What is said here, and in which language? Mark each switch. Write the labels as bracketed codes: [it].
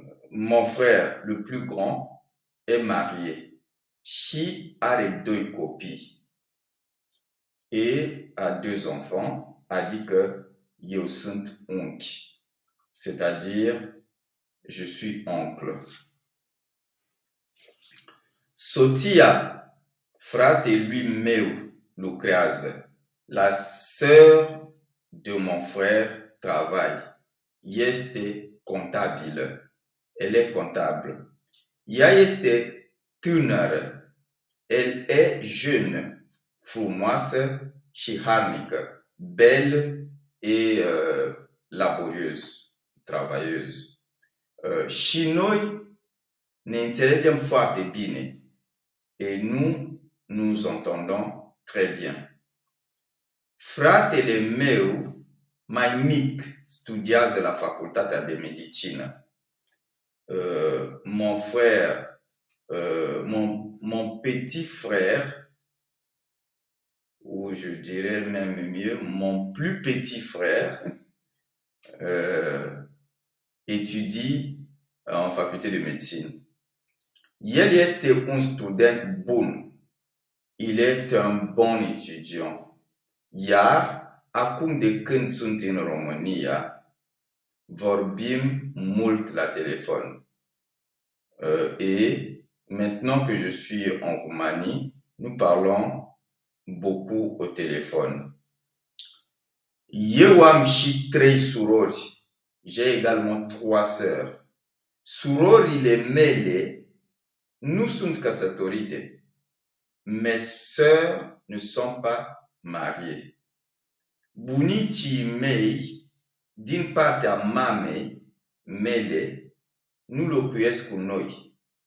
[fr] Mon frère le plus grand est marié [ro] și are 2 copii [fr] et a 2 enfants, [ro] adică eu sunt unchi, [fr] c'est-à-dire je suis oncle. [ro] Soția fratelui meu lucrează. [fr] La sœur de mon frère travaille. [ro] Este contabilă. [fr] Elle est comptable. [ro] Ea este tânără. [fr] Elle est jeune, [ro] frumoasă și harnică. [fr] Belle et laborieuse, travailleuse. [ro] Și noi ne înțelegem foarte bine. [fr] Et nous entendons très bien. [ro] Fratele meu mai mic studiază la facultatea de medicină. [fr] Mon frère, mon petit frère, ou je dirais même mieux, mon plus petit frère, étudie en faculté de médecine. [ro] El este un student bun. [fr] Il est un bon étudiant. [ro] Iar acum de când sunt în România, vorbim mult la telefon. [fr] Et maintenant que je suis en Roumanie, nous parlons beaucoup au téléphone. [ro] Eu am și 3 surori. [fr] J'ai également 3 sœurs. [ro] Surorile mele nu sunt căsătorite. [fr] Mes sœurs ne sont pas mariées. [ro] Bunicii mei, din partea mamei mele, nu locuiesc cu noi.